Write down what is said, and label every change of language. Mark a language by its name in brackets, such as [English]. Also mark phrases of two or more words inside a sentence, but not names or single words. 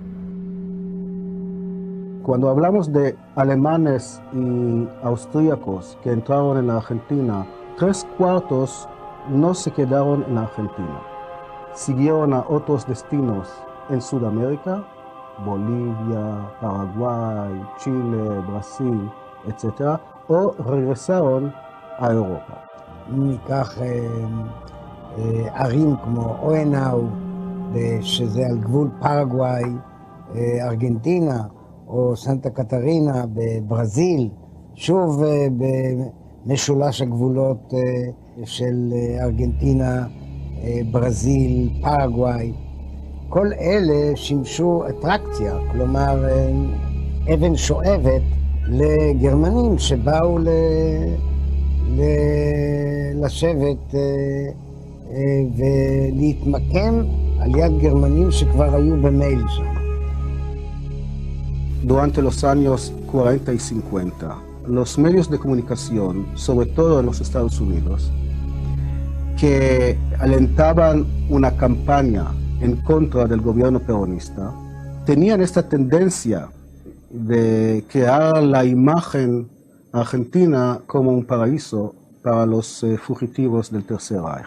[Spanish] Cuando hablamos de alemanes y austríacos que entraron en la Argentina, 3/4 no se quedaron en la Argentina. Siguieron a otros destinos en Sudamérica, Bolivia, Paraguay, Chile, Brasil, etc. o regresaron a Europa. [Hebrew] ניקח ערים כמו אוהנאו, שזה על גבול פרגוואי, ארגנטינה, או סנטה קטרינה בברזיל, שוב במשולש הגבולות של ארגנטינה, ברזיל, פרגוואי. כל אלה שימשו אטרקציה, כלומר אבן שואבת לגרמנים שבאו לשבת ולהתמקם על יד גרמנים שכבר היו במייל שם. [Spanish] Durante los años 40 y 50, los medios de comunicación, sobre todo en los Estados Unidos, que alentaban una campaña en contra del gobierno peronista, tenían esta tendencia de crear la imagen argentina como un paraíso para los fugitivos del Tercer Reich.